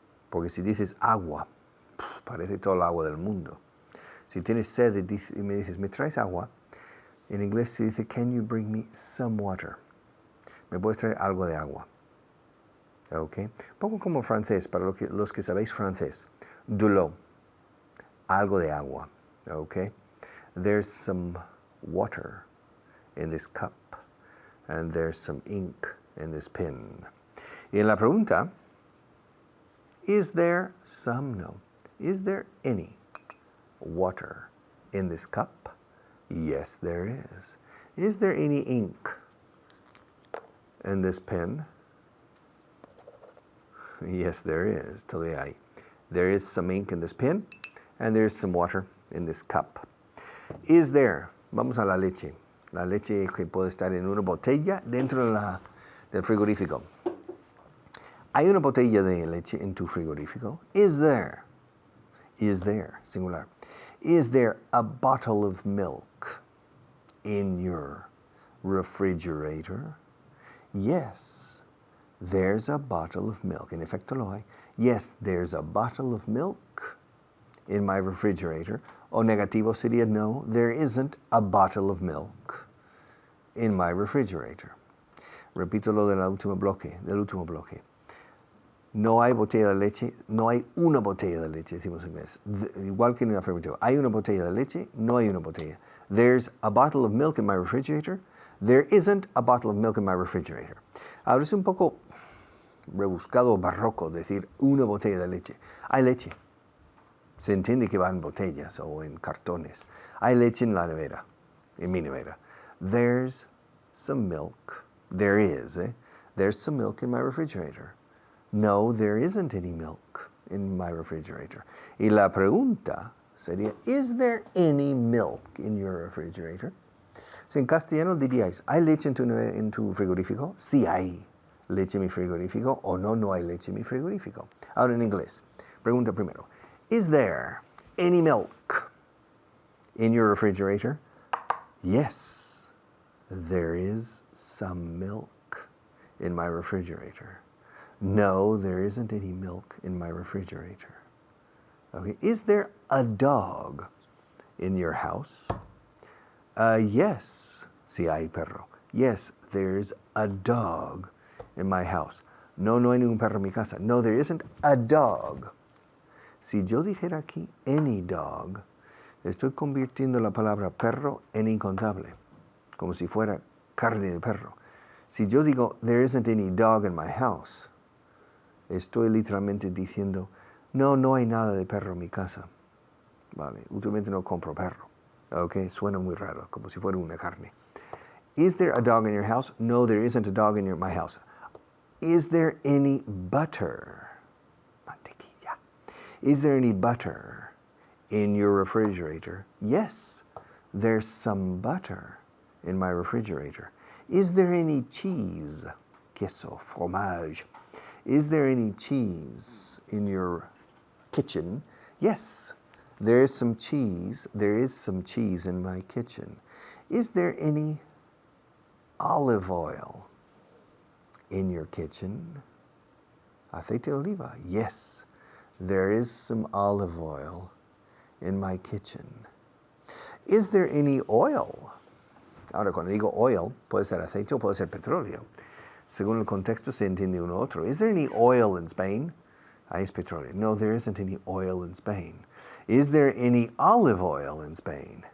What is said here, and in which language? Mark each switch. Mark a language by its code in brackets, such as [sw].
[es] Porque si dices agua, parece todo el agua del mundo. Si tienes sed y me dices, ¿me traes agua? En inglés se dice, [en] can you bring me some water? [es] ¿Me puedes traer algo de agua? ¿Ok? Poco como francés, para los que sabéis francés. [fr] De l'eau, [es] algo de agua. ¿Ok? [en] There's some water in this cup, and there's some ink in this pen. [es] Y en la pregunta, [en] is there some? [es] No. [en] Is there any water in this cup? Yes, there is. Is there any ink in this pen? Yes, there is. [es] Todavía hay. [en] There is some ink in this pen, and there is some water in this cup. Is there? [es] Vamos a la leche. La leche que puede estar en una botella dentro del frigorífico. ¿Hay una botella de leche en tu frigorífico? [en] Is there? Is there, singular. Is there a bottle of milk in your refrigerator? Yes, there's a bottle of milk. [es] En efecto lo hay. [en] Yes, there's a bottle of milk in my refrigerator. [es] O negativo sería [en] no, there isn't a bottle of milk in my refrigerator. [es] Repito lo del último bloque. No hay botella de leche, no hay una botella de leche, decimos en inglés. Igual que en el afirmativo. Hay una botella de leche, no hay una botella. [en] There's a bottle of milk in my refrigerator. There isn't a bottle of milk in my refrigerator. [es] Ahora es un poco rebuscado o barroco decir una botella de leche. Hay leche. Se entiende que va en botellas o en cartones. Hay leche en la nevera, en mi nevera. [en] There's some milk. There is, There's some milk in my refrigerator. No, there isn't any milk in my refrigerator. [es] Y la pregunta sería, [en] is there any milk in your refrigerator? [es] Si en castellano diríais, ¿hay leche en tu frigorífico? Sí hay leche en mi frigorífico, o no, no hay leche en mi frigorífico. Ahora en inglés, pregunta primero, [en] is there any milk in your refrigerator? Yes, there is some milk in my refrigerator. No, there isn't any milk in my refrigerator. Okay. Is there a dog in your house? Yes. [es] Si hay perro. [en] Yes, there's a dog in my house. [es] No, no hay ningún perro en mi casa. [en] No, there isn't a dog. [es] Si yo dijera aquí [en] any dog, [es] estoy convirtiendo la palabra perro en incontable, como si fuera carne de perro. Si yo digo [en] there isn't any dog in my house, [es] estoy literalmente diciendo, no, no hay nada de perro en mi casa. Vale, últimamente no compro perro. Ok, suena muy raro, como si fuera una carne. [en] Is there a dog in your house? No, there isn't a dog in my house. Is there any butter? Mantequilla. Is there any butter in your refrigerator? Yes, there's some butter in my refrigerator. Is there any cheese? Queso, fromage. Is there any cheese in your kitchen? Yes, there is some cheese. There is some cheese in my kitchen. Is there any olive oil in your kitchen? [es] Aceite de oliva. [en] Yes, there is some olive oil in my kitchen. Is there any oil? [es] Ahora, cuando digo oil, puede ser aceite o puede ser petróleo. Según el contexto se entiende uno u otro. [en] Is there any oil in Spain? [es] Ahí es petróleo. [en] No, there isn't any oil in Spain. Is there any olive oil in Spain?